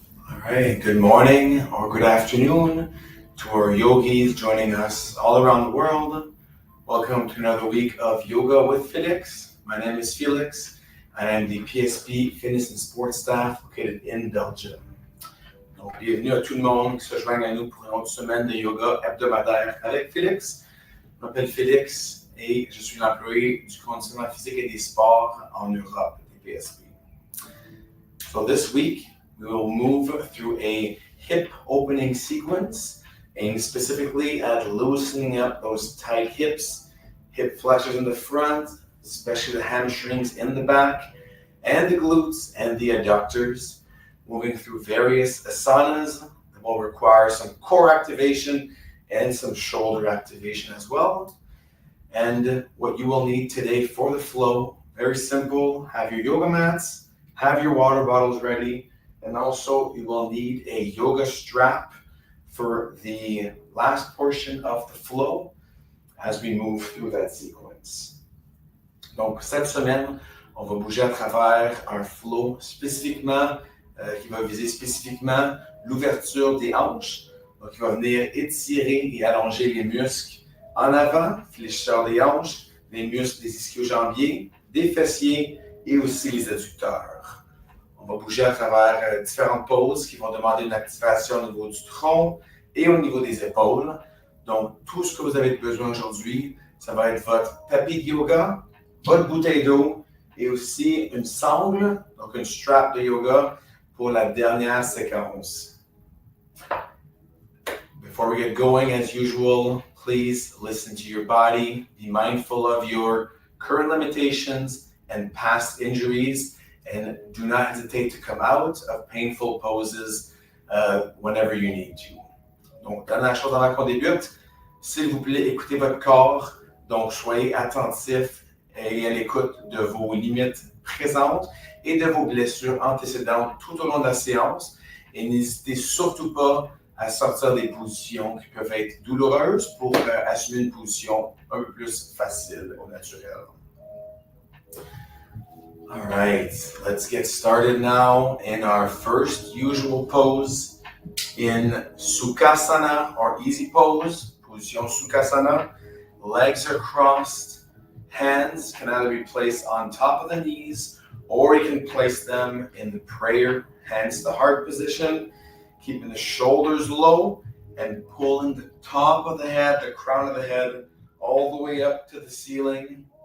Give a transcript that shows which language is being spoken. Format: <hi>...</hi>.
<en>Alright, good morning or good afternoon to our yogis joining us all around the world. Welcome to another week of Yoga with Félix. My name is Félix and I'm the PSP Fitness and Sports Staff located in Belgium.</en> <fr>Donc, bienvenue à tout le monde qui se joigne à nous pour une autre semaine de yoga hebdomadaire avec Félix. Je m'appelle Félix et je suis l'employé du conditionnement physique et des sports en Europe, des PSP.</fr> <en>So this week, we will move through a hip opening sequence, aimed specifically at loosening up those tight hips, hip flexors in the front, especially the hamstrings in the back, and the glutes and the adductors, moving through various asanas that will require some core activation and some shoulder activation as well. And what you will need today for the flow, very simple, have your yoga mats, have your water bottles ready, and also you will need a yoga strap for the last portion of the flow as we move through that sequence.</en> <fr>Donc cette semaine, on va bouger à travers un flow spécifiquement qui va viser spécifiquement l'ouverture des hanches. Donc il va venir étirer et allonger les muscles en avant, fléchisseurs des hanches, les muscles des ischio-jambiers, des fessiers et aussi les adducteurs. On va bouger à travers différentes poses qui vont demander une activation au niveau du tronc et au niveau des épaules. Donc, tout ce que vous avez besoin aujourd'hui, ça va être votre tapis de yoga, votre bouteille d'eau et aussi une sangle, donc une strap de yoga pour la dernière séquence.</fr> <en>Before we get going, as usual, please listen to your body. Be mindful of your current limitations and past injuries. And do not hesitate to come out of painful poses whenever you need to.</en> <fr>Donc, dernière chose avant qu'on débute, s'il vous plaît, écoutez votre corps. Donc, soyez attentifs et à l'écoute de vos limites présentes et de vos blessures antécédentes tout au long de la séance. Et n'hésitez surtout pas à sortir des positions qui peuvent être douloureuses pour assumer une position un peu plus facile au naturel.</fr> <en>All right, let's get started now in our first usual pose in Sukhasana or easy pose, position Sukhasana. Legs are crossed, hands can either be placed on top of the knees or you can place them in the prayer, hands to heart position, keeping the shoulders low and pulling the top of the head, the crown of the head, all the way up to the ceiling.</en>